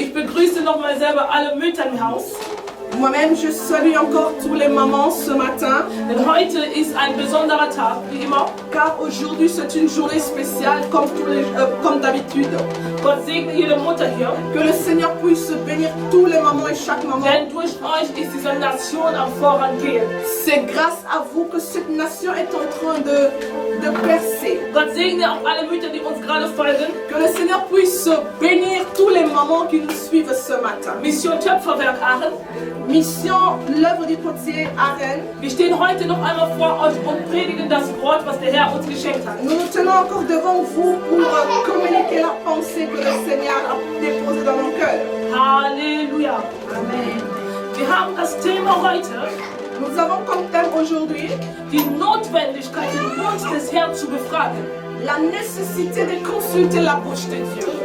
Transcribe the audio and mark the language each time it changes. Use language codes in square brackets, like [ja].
[de] Ich begrüße nochmal selber alle Mütter im Haus. [fr] Moi-même, je salue encore tous les mamans ce matin, [de] Denn heute ist ein besonderer Tag, wie immer. [fr] car aujourd'hui c'est une journée spéciale comme d'habitude. [de] Gott segne jede Mutter hier. [fr] Que le Seigneur puisse bénir tous les mamans et chaque maman. [de] Denn durch euch ist diese Nation am Vorangehen. [fr] C'est grâce à vous que cette nation est en train de percer. [de] Gott segne auch alle Mütter, die uns gerade folgen. [fr] Que le Seigneur puisse bénir tous les mamans qui nous suivent ce matin. [de] Mission Töpferwerk Aachen. [fr] Mission l'œuvre du potier à Rennes. [de] Wir stehen heute noch einmal vor euch und predigen das Wort, was der Herr uns geschenkt hat. [fr] Nous nous tenons encore devant vous pour communiquer la pensée que le Seigneur a déposée dans nos cœurs. Halleluja. Amen. [de] Wir haben das Thema heute, [fr] Nous avons comme thème aujourd'hui [de] die Notwendigkeit, den Mund des Herrn zu befragen. [fr] la nécessité de consulter la bouche de Dieu.